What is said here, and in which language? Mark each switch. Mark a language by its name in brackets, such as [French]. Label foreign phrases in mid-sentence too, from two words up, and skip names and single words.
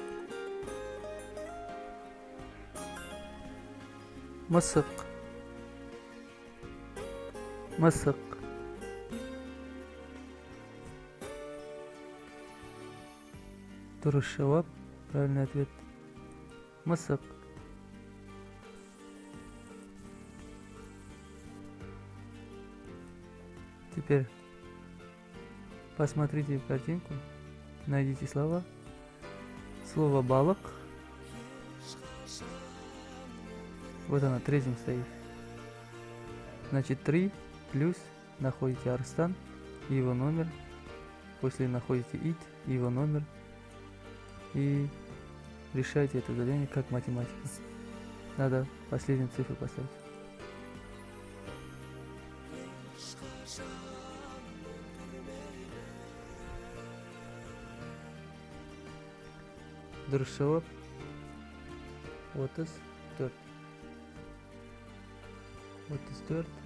[Kazakh] Мысық. Мысық. Дұрыс жауап. [Russian] Правильный ответ. Мысық. Теперь посмотрите в картинку, найдите слова. Слово балык. Вот она, третьим стоит. Значит, 3 плюс находите Арстан и его номер. После находите ит и его номер. И решайте это задание как математика. Надо последнюю цифру поставить. [Kazakh] Дұрыс жауап 34. 34.